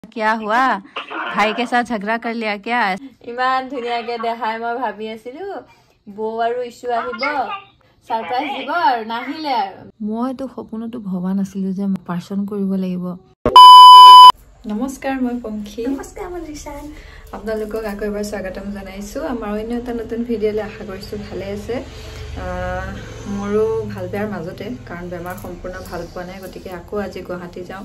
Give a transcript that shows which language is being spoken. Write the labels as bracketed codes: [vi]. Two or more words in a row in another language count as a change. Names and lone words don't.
[hi] क्या हुआ भाई के साथ झगड़ा कर लिया क्या [as] ইমান ধুনিয়াকে দেখাই মই ভাবি আছিলো বৌ আৰু ইছু আহিব সাৰপ্ৰাইজ দিব আৰু নাহিলে আৰু মইতো সপোনতো ভবা নাছিলো যে পাৰ্চন কৰিব লাগিব নমস্কাৰ মই পংখী নমস্কাৰ মই ৰিশান আপোনালোকক আকৌ এবাৰ স্বাগতম জনাইছো আমাৰ অন্য এটা নতুন ভিডিঅ'লৈ আশা কৰিছো ভালে আছে মোৰো ভাল বেয়াৰ মাজতে কাৰণ বেমাৰ সম্পূৰ্ণ ভাল পোৱা নাই গতিকে আকৌ আজি গুৱাহাটী যাওঁ